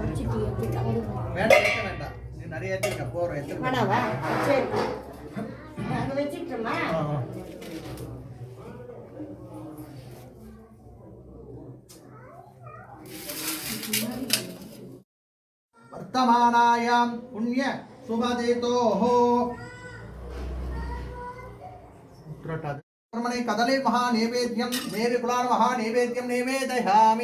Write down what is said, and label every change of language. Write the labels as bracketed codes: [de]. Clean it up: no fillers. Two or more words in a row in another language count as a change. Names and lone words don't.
[ta] வேண்டாம் ஏற்ற வேண்டாம், நீ நிறைய ஏற்றிருக்க போகிறோம் வேணாவா? சரி அதை வச்சுக்கிட்டோமா? [sa] वर्तमानायां पुण्य शुभदेतोः कर्मणे कदली महानैवेद्यं मेरे कुलार महानैवेद्यं निवेदयामि